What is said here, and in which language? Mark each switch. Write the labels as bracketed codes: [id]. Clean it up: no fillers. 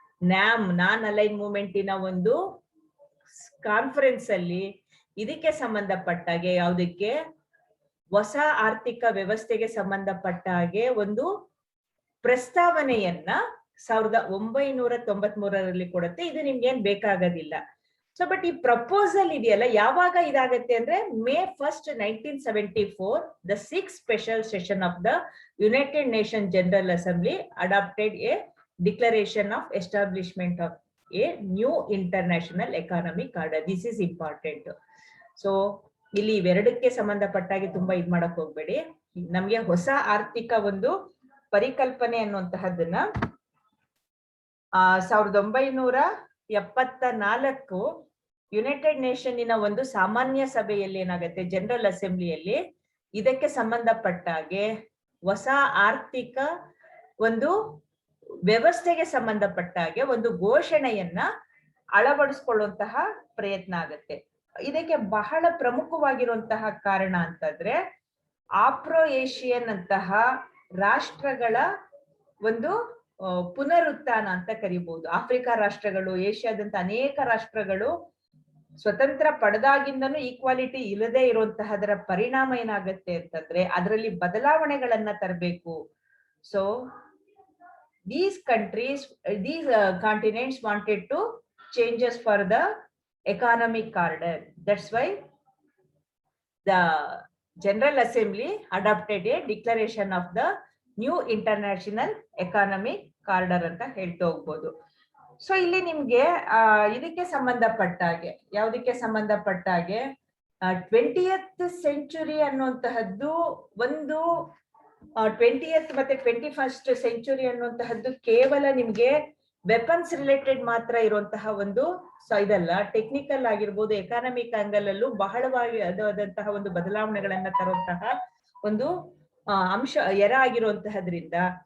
[kn] NAM ನಾನ್ align ಮೂವ್ಮೆಂಟಿನ ಒಂದು conference ಅಲ್ಲಿ ಇದಕ್ಕೆ ಸಂಬಂಧಪಟ್ಟ ಹಾಗೆ, ಯಾವುದಕ್ಕೆ, ಹೊಸ ಆರ್ಥಿಕ ವ್ಯವಸ್ಥೆಗೆ ಸಂಬಂಧಪಟ್ಟ ಹಾಗೆ ಒಂದು ಪ್ರಸ್ತಾವನೆಯನ್ನ 1993ರಲ್ಲಿ ಕೊಡುತ್ತೆ. ಇದು ನಿಮ್ಗೆ ಏನ್ ಬೇಕಾಗೋದಿಲ್ಲ. ಸೊ ಬಟ್ ಈ ಪ್ರಪೋಸಲ್ ಇದೆಯಲ್ಲ, ಯಾವಾಗ ಇದಾಗತ್ತೆ ಅಂದ್ರೆ [en] May 1st, 1974 the 6th special session of the United Nations General Assembly adopted a declaration of establishment of a new international economic order. This is important. [kn] So ಇಲ್ಲಿ ಇವೆರಡಕ್ಕೆ ಸಂಬಂಧಪಟ್ಟಾಗಿ ತುಂಬಾ ಇದ್ ಮಾಡಕ್ ಹೋಗ್ಬೇಡಿ. ನಮ್ಗೆ ಹೊಸ ಆರ್ಥಿಕ ಒಂದು ಪರಿಕಲ್ಪನೆ ಅನ್ನುವಂತಹದ್ದನ್ನ 1974 ಯುನೈಟೆಡ್ ನೇಷನ್ನಿನ ಒಂದು ಸಾಮಾನ್ಯ ಸಭೆಯಲ್ಲಿ ಏನಾಗುತ್ತೆ, ಜನರಲ್ ಅಸೆಂಬ್ಲಿಯಲ್ಲಿ ಇದಕ್ಕೆ ಸಂಬಂಧಪಟ್ಟ ಹಾಗೆ ಹೊಸ ಆರ್ಥಿಕ ಒಂದು ವ್ಯವಸ್ಥೆಗೆ ಸಂಬಂಧಪಟ್ಟ ಹಾಗೆ ಒಂದು ಘೋಷಣೆಯನ್ನ ಅಳವಡಿಸ್ಕೊಳ್ಳುವಂತಹ ಪ್ರಯತ್ನ ಆಗುತ್ತೆ. ಇದಕ್ಕೆ ಬಹಳ ಪ್ರಮುಖವಾಗಿರುವಂತಹ ಕಾರಣ ಅಂತಂದ್ರೆ, ಆಫ್ರೋ ಏಷಿಯನ್ ಅಂತಹ ರಾಷ್ಟ್ರಗಳ ಒಂದು ಪುನರುತ್ಥಾನ ಅಂತ ಕರಿಬಹುದು. ಆಫ್ರಿಕಾ ರಾಷ್ಟ್ರಗಳು, ಏಷ್ಯಾದಂತ ಅನೇಕ ರಾಷ್ಟ್ರಗಳು ಸ್ವತಂತ್ರ ಪಡೆದಾಗಿಂದನೂ ಈಕ್ವಾಲಿಟಿ ಇಲ್ಲದೆ ಇರುವಂತಹದರ ಪರಿಣಾಮ ಏನಾಗುತ್ತೆ ಅಂತಂದ್ರೆ, ಅದರಲ್ಲಿ ಬದಲಾವಣೆಗಳನ್ನ ತರಬೇಕು. [en] So these countries, these continents wanted to changes for the economic order. That's why the General Assembly adopted a declaration of the new international economic order [kn] ಅಂತ ಹೇಳ್ತಾ ಹೋಗ್ಬೋದು. ಸೊ ಇಲ್ಲಿ ನಿಮ್ಗೆ ಇದಕ್ಕೆ ಸಂಬಂಧಪಟ್ಟ ಹಾಗೆ, ಯಾವುದಕ್ಕೆ ಸಂಬಂಧಪಟ್ಟ ಹಾಗೆ 20th century ಅನ್ನುವಂತಹದ್ದು ಒಂದು 20th ಮತ್ತೆ 21st century ಅನ್ನುವಂತಹದ್ದು ಕೇವಲ ನಿಮ್ಗೆ ವೆಪನ್ಸ್ ರಿಲೇಟೆಡ್ ಮಾತ್ರ ಇರುವಂತಹ ಒಂದು ಇದಲ್ಲ, ಟೆಕ್ನಿಕಲ್ ಆಗಿರ್ಬೋದು, ಎಕಾನಮಿಕ್ ಆಂಗಲ್ ಅಲ್ಲೂ ಬಹಳವಾಗಿ ಅದಾದಂತಹ ಒಂದು ಬದಲಾವಣೆಗಳನ್ನ ತರುವಂತಹ ಒಂದು ಅಂಶ ಆಗಿರುವಂತಹದ್ರಿಂದ.